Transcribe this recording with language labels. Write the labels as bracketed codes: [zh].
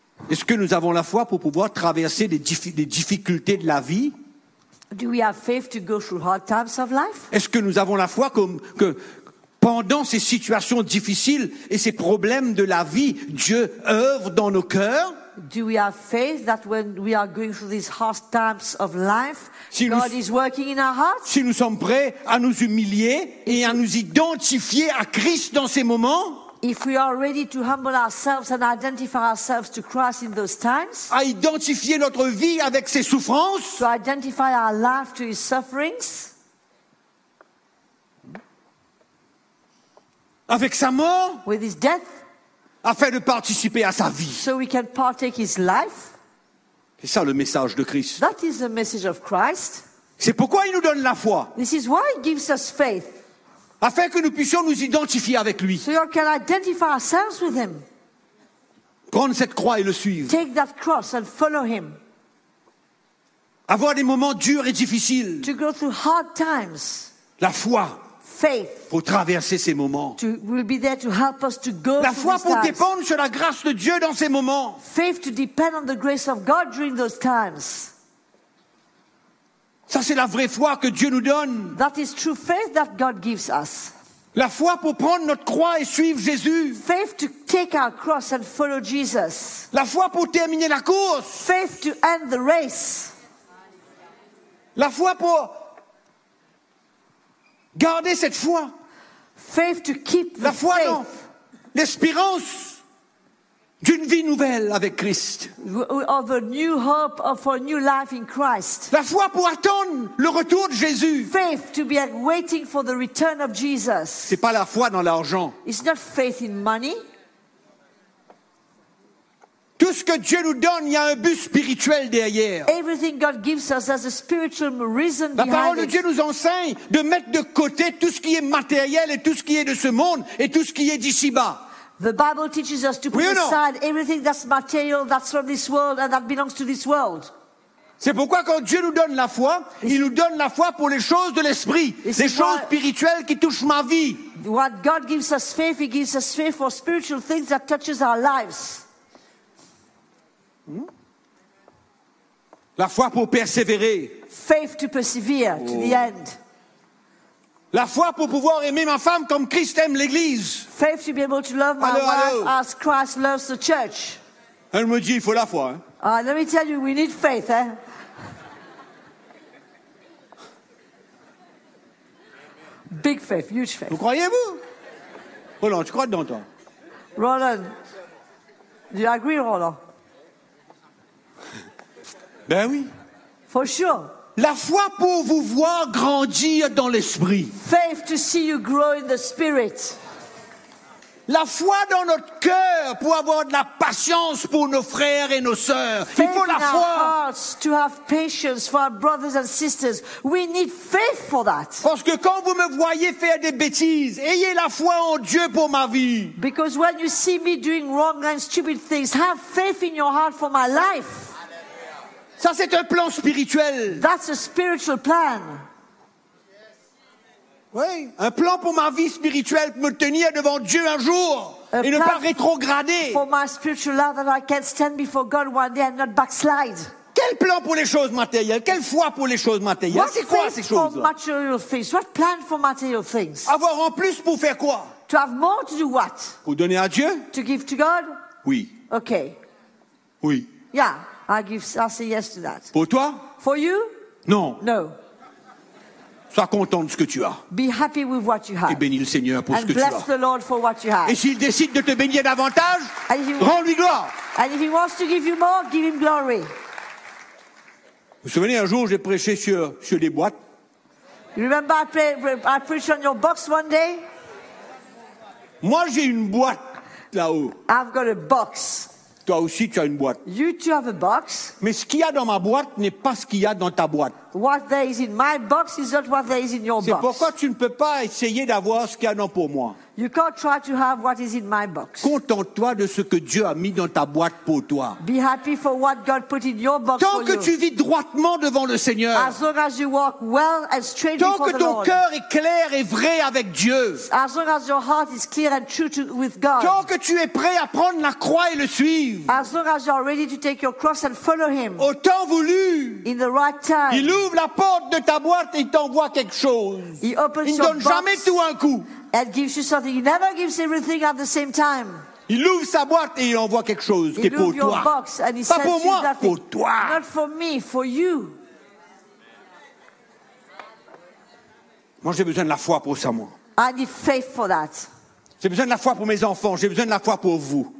[fr] Est-ce que nous avons la foi pour pouvoir traverser les difficultés de la vie? [en] Do we have faith to go through hard times of life? [fr] Est-ce que nous avons la foi que pendant ces situations difficiles et ces problèmes de la vie, Dieu œuvre dans nos cœurs? [en] Do we have faith that when we are going through these hard times of life, si God is working in our hearts? [fr] Si nous sommes prêts à nous humilier et à nous identifier à Christ dans ces moments? [en] If we are ready to humble ourselves and identify ourselves to Christ in those times, [fr] à identifier notre vie avec ses souffrances, [en] to identify our life to his sufferings, [fr] avec sa mort, [en] with his death, [fr] afin de participer à sa vie. [en] So we can partake his life. [fr] C'est ça le message de Christ. [en] That is the message of Christ. [fr] C'est pourquoi il nous donne la foi. [en] This is why he gives us faith. [fr] Afin que nous puissions nous identifier avec lui. [en] So we can identify ourselves with him. [fr] Prendre cette croix et le suivre. [en] Take that cross and follow him. [fr] Avoir des moments durs et difficiles. [en] To go through hard times. [fr] La foi. [en] Faith. [fr] Pour traverser ces moments. [en] To, will be there to help us to go [fr] la foi pour dépendre sur la grâce de Dieu dans ces moments. [en] Faith to depend on the grace of God during those times. [fr] Ça c'est la vraie foi que Dieu nous donne. [en] That is true faith that God gives us. [fr] La foi pour prendre notre croix et suivre Jésus. [en] Faith to take our cross and follow Jesus. [fr] La foi pour terminer la course. [en] Faith to end the race. [fr] La foi pour garder cette foi. [en] Faith to keep the [fr] la foi [en] faith. [fr] Dans l'espérance d'une vie nouvelle avec Christ. [en] Of a new hope of a new life in Christ. [fr] La foi pour attendre le retour de Jésus. [en] Faith to be waiting for the return of Jesus. [fr] C'est pas la foi dans l'argent. [en] It's not faith in money. [fr] Tout ce que Dieu nous donne, il y a un but spirituel derrière. [en] Everything God gives us has a spiritual reason behind [fr] it. La parole [en] it. [fr] De Dieu nous enseigne de mettre de côté tout ce qui est matériel et tout ce qui est de ce monde et tout ce qui est d'ici-bas. [en] The Bible teaches us to put [fr] oui [en] aside everything that's material, that's from this world, and that belongs to this world. [fr] C'est pourquoi quand Dieu nous donne la foi, il nous donne la foi pour les choses de l'esprit, les choses spirituelles qui touchent ma vie. [en] What God gives us faith, he gives us faith for spiritual things that touches our lives. [fr] La foi pour persévérer. [en] Faith to persevere to the end. [fr] La foi pour pouvoir aimer ma femme comme Christ aime l'Église. [en] Faith to be able to love my wife as Christ loves the church. [fr] Elle me dit, il faut la foi. Hein? [en] Let me tell you, we need faith. Eh? Big faith, huge faith. [fr] Vous croyez-vous? Roland, tu crois dedans, toi? [en] Roland, do you agree, Roland? [fr] Ben oui. [en] For sure. [fr] La foi pour vous voir grandir dans l'esprit. [en] Faith to see you grow in the spirit. [fr] La foi dans notre cœur pour avoir de la patience pour nos frères et nos sœurs. [en] Faith [fr] il faut la [en] in [fr] foi. [en] Our hearts to have patience for our brothers and sisters. We need faith for that. [fr] Parce que quand vous me voyez faire des bêtises, ayez la foi en Dieu pour ma vie. [en] Because when you see me doing wrong and stupid things, have faith in your heart for my life. [fr] Ça, c'est un plan spirituel. [en] That's a spiritual plan. [fr] Oui, un plan pour ma vie spirituelle, pour me tenir devant Dieu un jour a et ne pas rétrograder. [en] For my spiritual life that I can stand before God one day and not backslide. [fr] Quel plan pour les choses matérielles? Quelle foi pour les choses matérielles? [en] What [fr] c'est quoi ces choses-là? [en] What plan for material things? What plan for material things? [fr] Avoir en plus pour faire quoi? [en] To have more to do what? [fr] Pour donner à Dieu? [en] To give to God? [fr] Oui. [en] Okay. [fr] Oui. [en] Yeah. I'll say yes to that. [fr] Pour toi? [en] For you? [fr] Non. [en] No. [fr] Sois content de ce que tu as. [en] Be happy with what you have. [fr] Et bénis le Seigneur pour [en] and [fr] ce que tu [en] as. And bless the Lord for what you have. [fr] Et s'il décide de te bénir davantage, rends-lui gloire. [en] And if he wants to give you more, give him glory. [fr] Vous vous souvenez un jour, j'ai prêché sur des boîtes. [en] You remember I preached on your box one day? [fr] Moi, j'ai une boîte là-haut. [en] I've got a box. [fr] Toi aussi, tu as une boîte. [en] You too have a box. [fr] Mais ce qu'il y a dans ma boîte n'est pas ce qu'il y a dans ta boîte. [en] What there is in my box is not what there is in your [fr] c'est [en] box. [fr] C'est pourquoi tu ne peux pas essayer d'avoir ce qu'il y a dans pour moi. [en] You can't try to have what is in my box. [fr] Contente-toi de ce que Dieu a mis dans ta boîte pour toi. [en] Be happy for what God put in your box [fr] tant [en] for you. [fr] Tant que tu vis droitement devant le Seigneur. [en] As long as you walk well and straight before the Lord. [fr] Tant que ton cœur est clair et vrai avec Dieu. [en] As long as your heart is clear and true with God. [fr] Tant que tu es prêt à prendre la croix et le suivre. [en] As long as you are ready to take your cross and follow him. [fr] Au temps voulu. [en] In the right time. [fr] Il ouvre la porte de ta boîte et t'envoie quelque chose. [en] He opens [fr] il [en] your [fr] donne [en] box. [fr] Jamais tout un coup. [en] And gives you something. He never gives everything at the same time. [fr] Il ouvre sa boîte et il envoie quelque chose qui est pour toi. Pas pour moi, pour toi. [en] Not for me, for you. [fr] Moi, j'ai besoin de la foi pour ça, moi. [en] I need faith for that. [fr] J'ai besoin de la foi pour mes enfants. J'ai besoin de la foi pour vous.